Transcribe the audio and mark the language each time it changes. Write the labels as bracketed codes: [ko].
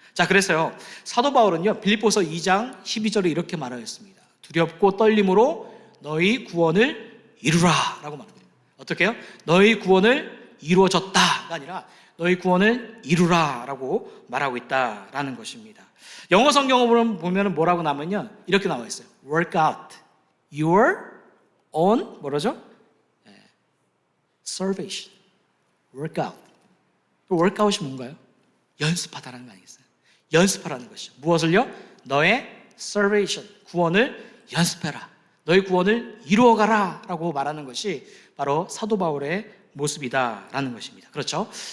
[ko] 자, 그래서요 사도 바울은요 빌립보서 2장 12절에 이렇게 말하였습니다. 두렵고 떨림으로 너희 구원을 이루라 라고 말합니다. 어떻게 해요? 너희 구원을 이루어졌다가 아니라 너희 구원을 이루라 라고 말하고 있다라는 것입니다. 영어 성경을 보면 뭐라고 나오면요 이렇게 나와 있어요. [en] Work out your own [ko] 뭐라죠? [en] salvation. Work out. [ko] workout이 뭔가요? 연습하다라는 거 아니겠어요? 연습하라는 것이죠. 무엇을요? 너의 salvation, 구원을 연습해라. 너희 구원을 이루어가라 라고 말하는 것이 바로 사도 바울의 모습이다라는 것입니다. 그렇죠?